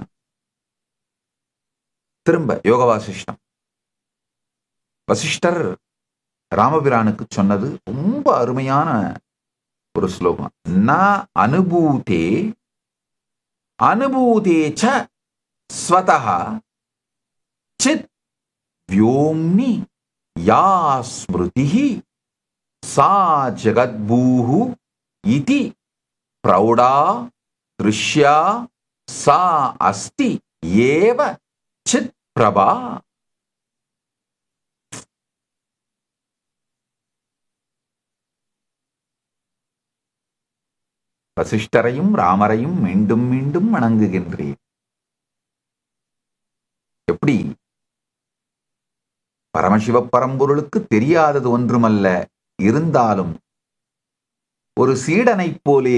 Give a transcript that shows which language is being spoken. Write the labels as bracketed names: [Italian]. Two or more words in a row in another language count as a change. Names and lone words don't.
[Tamil] திரும்ப யோக வாசிஷ்டம். வசிஷ்டர் ராமபிரானுக்கு சொன்னது ரொம்ப அருமையான ஒரு ஸ்லோகம். [Sanskrit] न अनुभूते अनुभूतेच्च स्वतः चित् व्योम्नि या स्मृतिः सा जगद्भूः इति प्रौढा दृश्या सा अस्ति एव चित् प्रभा. [Tamil] வசிஷ்டரையும் ராமரையும் மீண்டும் மீண்டும் வணங்குகின்றேன். எப்படி பரமசிவ பரம்பொருளுக்கு தெரியாதது ஒன்றுமல்ல, இருந்தாலும் ஒரு சீடனைப் போலே